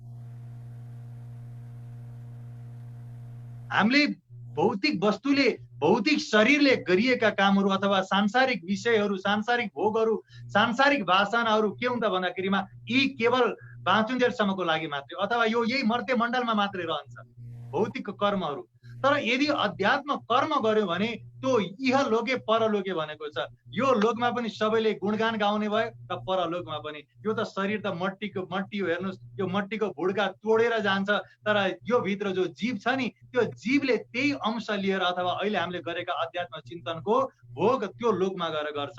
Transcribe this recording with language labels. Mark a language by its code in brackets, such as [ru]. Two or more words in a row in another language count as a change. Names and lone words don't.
[ne] हामीले भौतिक वस्तुले, भौतिक शरीरले गरिएका कामहरू अथवा सांसारिक विषयहरू, सांसारिक भोगहरू, सांसारिक वासनाहरू के हुन्छ भन्दाखेरिमा यी केवल बाँचुन्जेलसम्मको लागि मात्रै, अथवा यो यही मर्त्य मण्डलमा मात्रै रहन्छ भौतिक कर्महरू। तर यदि अध्यात्म कर्म गर्यो भने त्यो [sa] इह लोके परलोके [ne] भनेको छ। यो लोकमा पनि सबैले गुणगान गाउने भयो र परलोकमा पनि। यो त शरीर त मट्टीको मट्टी हो। हेर्नुहोस्, यो मट्टीको भुड्का तोडेर जान्छ, तर यो भित्र जो जीव छ नि, त्यो जीवले त्यही अंश लिएर अथवा अहिले हामीले गरेका अध्यात्म चिन्तनको भोग त्यो लोकमा गएर गर्छ।